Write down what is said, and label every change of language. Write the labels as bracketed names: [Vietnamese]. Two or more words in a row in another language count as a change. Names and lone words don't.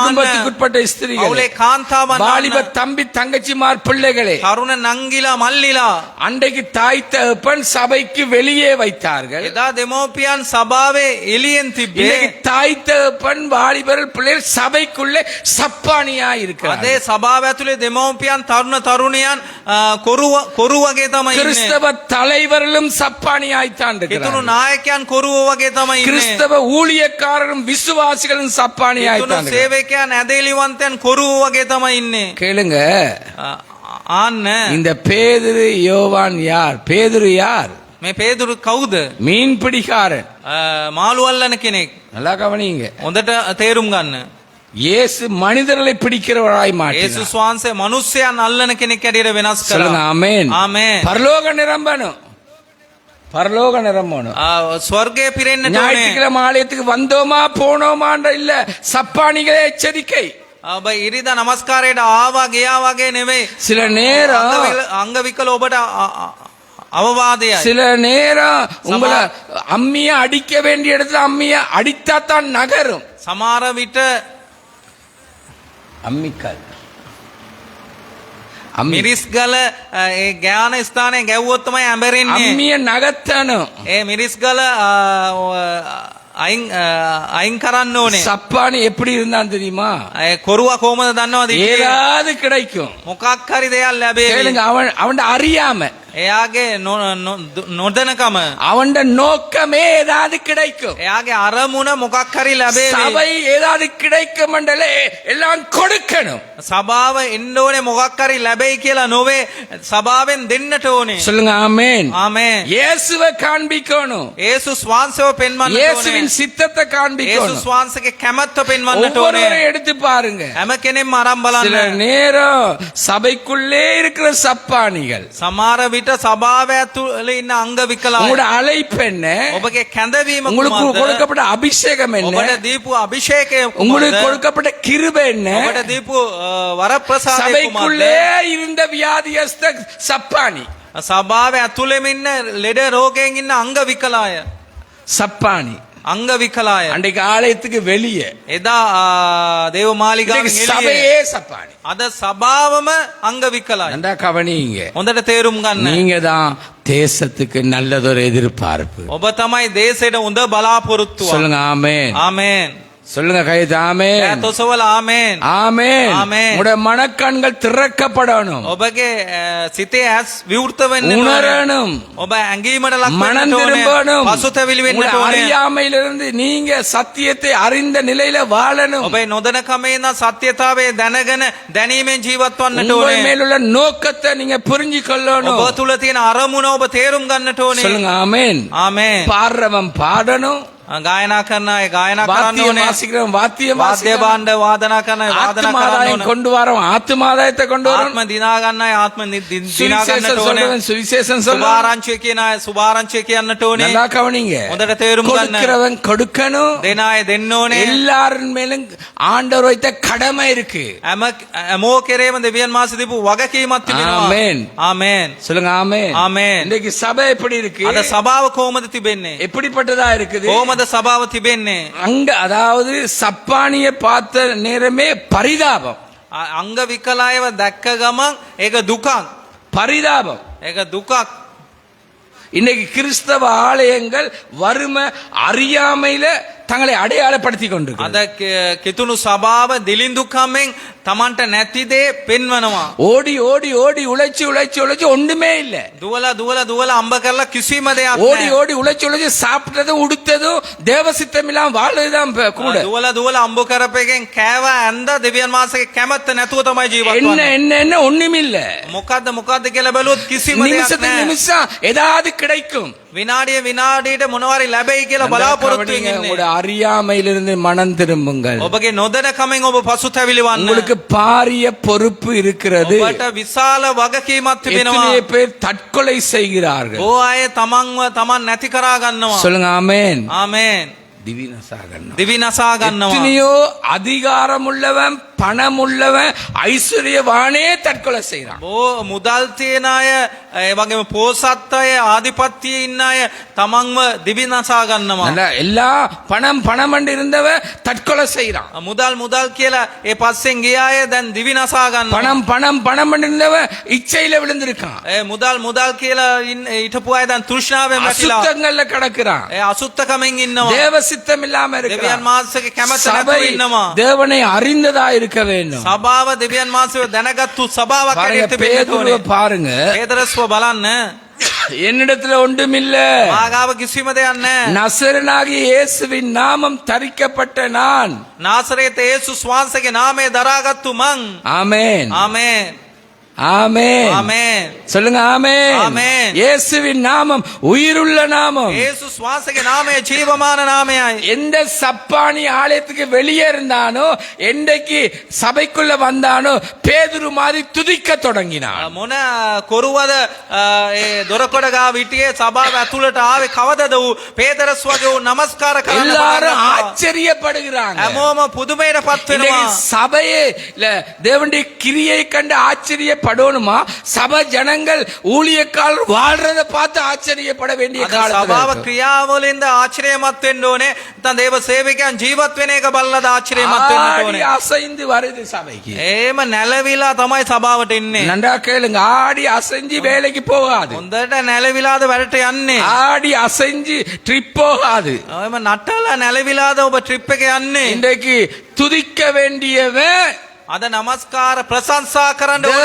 [Tamil] குடும்பத்துக்குட்பட்ட ஸ்திரீகளே, [Sinhala] පවුලේ කාන්තාවන් [Tamil] வாலிப [Sinhala] අහන්න. [Tamil] தம்பி தங்கச்சிமார் பிள்ளைகளே, [Sinhala] තරුණ නංගිලා මල්ලිලා [Tamil] அன்றைக்கு தாய் தகப்பன் சபைக்கு வெளியே வைத்தார்கள். [Sinhala] එදා දෙමෝපියන් සභාවේ එළියෙන් තිබ්බේ. [Tamil] இன்னைக்கு தாய் தகப்பன் வாலிபர்கள் பிள்ளைகள் சபைக்குள்ளே சப்பானியா [Sinhala] අදේ [Tamil] இருக்கிறார்கள். [Sinhala] සභාව ඇතුලේ දෙමෝපියන් තරුණ තරුණියන් කොරු වගේ තමයි ඉන්නේ. [Tamil] கிறிஸ்தவ தலைவர்களும் சப்பானியாய்த்தான் [Sinhala] හිතුණු [Tamil] இருக்கிறார்கள். [Sinhala] නායකයන් කොරුව වගේ තමයි ඉන්නේ. [Tamil] கிறிஸ்தவ ஊழியக்காரரும் விசுவாசிகளும் [Sinhala] හිතුණු [Tamil] சப்பானியாய்த்தான் இருக்கிறார்கள். [Sinhala] සේවකයන් ඇදහිලිවන්තයන් කොරුව වගේ තමයි ඉන්නේ. [Tamil] கேளுங்க, [Sinhala] ආන්න [Tamil] இந்த பேதுரு யோவான் யார்? பேதுரு யார்? [Sinhala] මේ පේදුරු කවුද? [Tamil] மீன் பிடிக்காரன். [Sinhala] මාළු අල්ලන කෙනෙක්. [Tamil] நல்லா கவனிங்க. [Sinhala] හොඳට තේරුම් ගන්න. [Tamil] இயேசு மனிதர்களை பிடிக்கிறவராய் மாற்றினார். [Sinhala] යේසුස් වහන්සේ මිනිස්යන් අල්ලන කෙනෙක් ඇටියට වෙනස් [Tamil] சொல்லுங்க [Sinhala] කරා. [Tamil] ஆமென். [Sinhala] ආමේන්. [Tamil] பரலோக நிரம்பணும், பரலோக நிரம்பணும். [Sinhala] ස්වර්ගය පිරෙන්නට ඕනේ. [Tamil] ஞாயிற்றுக்கிழமை ஆலயத்துக்கு வந்தோமா போனோமான்ற இல்ல, சப்பானிகளே எச்சரிக்கை. [Sinhala] ඔබ ඉරිදා නමස්කාරයට ආවා ගියා වගේ නෙවෙයි. [Tamil] சில நேரம் [Sinhala] අංගවිකල ඔබට අවවාදයයි. [Tamil] சில நேரம் உங்களை அம்மிய அடிக்க வேண்டிய இடத்துல அம்மிய அடித்தாத்தான் நகரும். [Sinhala] සමහර විට [Tamil] அம்மிக்கல் [Sinhala] මිරිස්ගල ඒ ඥාන ස්ථානයේ ගැව්වොත් තමයි ඇඹරෙන්නේ. [Tamil] அம்மிய நகத்தணும். [Sinhala] ඒ මිරිස්ගල අයින් කරන්න ඕනේ. [Tamil] சப்பானி எப்படி இருந்தான் தெரியுமா? [Sinhala] ඒ කොරුවා කොහමද දන්නවද? [Tamil] ஏதாவது கிடைக்கும். [Sinhala] මොකක් හරි දෙයක් ලැබේවි. [Tamil] கேளுங்க, அவன் அறியாம [Sinhala] එයාගේ නොදනකම [Tamil] அவன் நோக்கமே ஏதாவது கிடைக்கும். [Sinhala] එයාගේ අරමුණ මොකක් හරි ලැබේවි. [Tamil] சபை ஏதாவது கிடைக்கும் மண்டலே எல்லாம் கொடுக்கணும். [Sinhala] සභාව එන්න ඕනේ මොකක් හරි ලැබෙයි කියලා නොවේ. සභාවෙන් දෙන්නට ඕනේ. [Tamil] சொல்லுங்க ஆமென். [Sinhala] ආමේන්. [Tamil] இயேசுவை காண்பிக்கணும். [Sinhala] යේසුස් වහන්සේව පෙන්වන්නට [Tamil] இயேசுவின் [Sinhala] ඕනේ. [Tamil] சித்தத்தை காண்பிக்கணும். [Sinhala] යේසුස් වහන්සේගේ කැමැත්ත පෙන්වන්නට ඕනේ. [Tamil] ஒவ்வொருவரையும் எடுத்து பாருங்க. [Sinhala] හැම කෙනෙක්ම අරන් [Tamil] சில [Sinhala] බලන්න. [Tamil] நேரம் சபைக்குள்ளே இருக்கிற சப்பானிகள், [Sinhala] සමහර විට සභාව ඇතුළේ ඉන්න අංග විකලාය. [Tamil] உங்களோட அழைப்பு என்ன? [Sinhala] ඔබගේ කැඳවීම [Tamil] உங்களுக்கு [Sinhala] කුමක්ද? [Tamil] கொடுக்கப்பட்ட அபிஷேகம் என்ன? [Sinhala] ඔබට දීපු අභිෂේකය [Tamil] உங்களுக்கு [Sinhala] කුමක්ද? [Tamil] கொடுக்கப்பட்ட கிருபை என்ன? [Sinhala] ඔබට දීපු වරප්‍රසාදය කුමක්ද? [Tamil] சபைக்குள்ளே இருந்த வியாதியஸ்த சப்பானி, [Sinhala] සභාව ඇතුළෙම ඉන්න ලෙඩ රෝගයෙන් ඉන්න අංග විකලාය. [Tamil] சப்பானி [Sinhala] අංග විකලාය. [Tamil] அன்றைக்கு ஆலயத்துக்கு வெளியே, [Sinhala] එදා දේව මාලිගාවෙන් [Tamil] இன்னைக்கு [Sinhala] එළියේ. [Tamil] சபையே சப்பானி. [Sinhala] අද සභාවම අංග විකලාය. [Tamil] நல்லா கவனிங்க. [Sinhala] හොඳට තේරුම් ගන්න. [Tamil] நீங்க தான் தேசத்துக்கு நல்லதொரு எதிர்பார்ப்பு. [Sinhala] ඔබ තමයි දේශයට හොඳ බලාපොරොත්තුව. [Tamil] சொல்லுங்க ஆமென். [Sinhala] ආමේන්. [Tamil] சொல்லுங்க கைது ஆமென். [Sinhala] ඈතොසවල ආමේන්. [Tamil] ஆமென். ஆமென். உங்களுடைய மனக்கண்கள் திறக்கப்படணும், [Sinhala] ඔබගේ සිතේ ඇස් විවෘත වෙන්න [Tamil] உணரணும், [Sinhala] ඔබ ඇඟීමට ලක් [Tamil] மனம் [Sinhala] වෙන්න ඕනේ. [Tamil] திரும்பணும். [Sinhala] පසුතැවිලි වෙන්න [Tamil] உங்களுடைய [Sinhala] ඕනේ. [Tamil] அறியாமையிலிருந்து நீங்க சத்தியத்தை அறிந்த நிலையில வாழணும். [Sinhala] ඔබේ නොදැනකමේ ඉඳන් සත්‍යතාවය දැනගෙන දැනීමෙන් ජීවත් වන්නට [Tamil] உங்கள் [Sinhala] ඕනේ. [Tamil] மேலுள்ள நோக்கத்தை நீங்க புரிஞ்சு கொள்ளணும். [Sinhala] ඔබ තුල තියෙන අරමුණ ඔබ තේරුම් ගන්නට ඕනේ. [Tamil] சொல்லுங்க ஆமென். [Sinhala] ආමේන්. [Tamil] பாடுறவன் பாடணும், [Sinhala] ගායනා කරන අය ගායනා කරන්න [Tamil] வாத்தியம் [Sinhala] ඕනේ. [Tamil] வாசிக்கிறவன் வாத்தியம் [Sinhala] වාද්‍ය [Tamil] வாசிக்கணும். [Sinhala] භාණ්ඩ වාදනා කරන අය වාදනා කරන්න [Tamil] ஆத்மாதாயம் [Sinhala] ඕනේ. [Tamil] கொண்டு வரவன் ஆத்மாதாயத்தை கொண்டு வரணும். [Sinhala] ආත්ම දිනා ගන්න අය ආත්ම දිනා [Tamil] சுவிசேஷம் [Sinhala] ගන්නට ඕනේ. [Tamil] சொல்றவன் சுவிசேஷம் சொல்லணும். [Sinhala] සුභාරංචිය කියන අය සුභාරංචිය කියන්නට ඕනේ. [Tamil] நல்லா கவனிங்க. [Sinhala] හොඳට තේරුම් ගන්න. [Tamil] கொடுக்கிறவன் கொடுக்கணும். [Sinhala] දෙන අය දෙන්න ඕනේ. [Tamil] எல்லாரும் மேலும் ஆண்டவர் வைத்த கடமை இருக்கு. [Sinhala] හැමෝ කෙරේම දෙවියන් වහන්සේ දීපු වගකීමක් තිබෙනවා. ආමේන්. ආමේන්. [Tamil] சொல்லுங்க ஆமென். [Sinhala] ආමේන්. [Tamil] இன்னைக்கு சபை எப்படி இருக்கு? [Sinhala] අද සභාව කොහොමද තිබෙන්නේ? [Tamil] எப்படிப்பட்டதா இருக்குது? [Sinhala] කොහොමද සභාව තිබෙන්නේ? [Tamil] அங்க அதாவது சப்பானிய பார்த்த நேரமே பரிதாபம். [Sinhala] අංග විකලායව දැක්ක ගමන් ඒක දුකක්. [Tamil] பரிதாபம். [Sinhala] ඒක දුකක්. [Tamil] இன்னைக்கு கிறிஸ்தவ ஆலயங்கள் வறுமை அறியாமையில தங்களை அடையாளப்படுத்தி கொண்டு [Sinhala] අද කිතුුණු සභාව දිලින්දුකමෙන් තමන්ට නැතිදේ පෙන්වනවා. [Tamil] ஓடி ஓடி ஓடி உழைச்சு உழைச்சு உழைச்சு ஒண்ணுமே இல்ல. [Sinhala] දුවල අම්බ කරලා කිසිම දෙයක් [Tamil] ஓடி [Sinhala] නැහැ. [Tamil] ஓடி உழைச்சு உழைச்சு சாப்பிட்டதும் உடுத்ததும் தேவ சித்தம் இல்லாம வாழ்றதுதான் கூட. [Sinhala] දුවල අම්බ කරපෙකෙන් කෑව ඇඳ දෙවියන් වහන්සේගේ කැමැත්ත නැතුව තමයි ජීවත් [Tamil] என்ன [Sinhala] වෙන්නේ. [Tamil] என்ன என்ன ஒண்ணுமில்ல. [Sinhala] මොකද්ද කියලා බැලුවොත් කිසිම දෙයක් [Tamil] நிமிஷத்துக்கு [Sinhala] නැහැ. [Tamil] நிமிஷம் ஏதாவது கிடைக்கும். [Sinhala] විනාඩියට මොනවාරි ලැබෙයි කියලා බලාපොරොත්තු වෙන්නේ. [Tamil] உங்களுடைய அறியாமையிலிருந்து மனம் திரும்புங்கள். [Sinhala] ඔබගේ නොදැනකමෙන් ඔබ පසුතැවිලි වන්න. [Tamil] உங்களுக்கு பாரிய பொறுப்பு இருக்கிறது. [Sinhala] ඔබට විශාල වගකීමක් තිබෙනවා. [Tamil] எத்தனை பேர் தற்கொலை செய்கிறார்கள். [Sinhala] ඕ අය තමන් නැති කරා ගන්නවා. [Tamil] சொல்லுங்க ஆமென். [Sinhala] ආමේන්. දිවි නසා ගන්නවා. දිවි නසා ගන්නවා. [Tamil] எத்தனையோ அதிகாரம் உள்ளவன் பணம் உள்ளவன் ஐஸ்வர்யவானே தற்கொலை செய்றான். [Sinhala] බෝ මුදල් තියන අය ඒ වගේම පෝසත් අය ආධිපත්‍යයේ ඉන්න අය තමන්ව දිවි නසා ගන්නවා. [Tamil] நல்ல எல்லா பணம் பணம் என்று இருந்தவன் தற்கொலை செய்றான். [Sinhala] මුදල් කියලා ඒ පස්සෙන් ගිය අය දැන් දිවි නසා ගන්නවා. [Tamil] பணம் பணம் பணம் என்று இருந்தவன் இச்சையில விழுந்திருக்கான். [Sinhala] ඒ මුදල් කියලා හිටපු අය දැන් තෘෂ්ණාවෙන් වැටිලා [Tamil] அசுத்தங்கள்ல கிடக்குறான். [Sinhala] ඒ අසුත්තකමෙන් ඉන්නවා. [Tamil] தேவ சித்தம் இல்லாம [Sinhala] දෙවියන් [Tamil] இருக்கிறான். [Sinhala] වහන්සේගේ කැමැත්ත නැතුව [Tamil] சபை [Sinhala] ඉන්නවා. [Tamil] தேவனை அறிந்ததா இருக்க வேண்டும். [Sinhala] සභාව දෙවියන් වහන්සේව දැනගත්තු සභාවක් [Tamil] பாருங்க, [Sinhala] හැටියට තිබෙන්න ඕනේ. [Tamil] பேதுருவை பாருங்க. [Sinhala] පේතරස්ව බලන්න. [Tamil] என்னிடத்துல ஒன்றுமில்ல. [Sinhala] මාගාව කිසිම දෙයක් නැහැ. [Tamil] நசரனாகிய இயேசுவின் நாமம் தரிக்கப்பட்ட நான். [Sinhala] නාසරේත යේසුස් වහන්සේගේ නාමය දරාගත්තු මං. [Tamil] ஆமென். [Sinhala] ආමේන්. [Tamil] ஆமென். [Sinhala] ආමේන්. [Tamil] சொல்லுங்க ஆமென். ஆமென். இயேசுவின் நாமம் உயிருள்ள நாமம். [Sinhala] යේසුස් වහන්සේගේ නාමය ජීවමාන නාමයයි. [Tamil] எந்த சப்பானி ஆலயத்துக்கு வெளியே இருந்தானோ என்றைக்கு சபைக்குள்ள வந்தானோ பேதுரு மாதிரி துதிக்க தொடங்கினான். [Sinhala] මොන කොරුවද ඒ දොරකොඩ ගාව හිටියේ සභාව ඇතුළට ආවේ කවදද ඌ පේතරස් වගේ ඌ නමස්කාර කරන්න [Tamil] எல்லாரும் [Sinhala] පටන් [Tamil] ஆச்சரியப்படுகிறாங்க. [Sinhala] හැමෝම පුදුමයටපත් [Tamil] இன்னைக்கு [Sinhala] වෙනවා. [Tamil] சபையே தேவனுடைய கிரியை கண்டு ஆச்சரியப்படணுமா? சபை ஜனங்கள் ஊழியக்காரர் வாழ்றத பார்த்து ஆச்சரியப்பட வேண்டிய [Sinhala] අද සභාව [Tamil] காலம். [Sinhala] ක්‍රියාවලින්ද ආශ්‍රයමත් වෙන්න ඕනේ. නැත්නම් දේව සේවකයන් ජීවත් වෙන එක බලලාද ආශ්‍රයමත් වෙන්න [Tamil] ஆடி [Sinhala] ඕනේ. [Tamil] அசைந்து வருது சபைக்கு. [Sinhala] එහෙම නැලවිලා තමයි සභාවට එන්නේ. [Tamil] நன்றா கேளுங்க, ஆடி அசைஞ்சு வேலைக்கு போகாது. [Sinhala] හොඳට නැලවිලාද වැඩට යන්නේ. [Tamil] ஆடி அசைஞ்சு ட்ரிப் போகாது. [Sinhala] එහෙම නටලා නැලවිලාද ඔබ ට්‍රිප් එක යන්නේ. [Tamil] இன்றைக்கு துதிக்க வேண்டியவன், [Sinhala] අද නමස්කාර ප්‍රශංසා කරන්න ඕන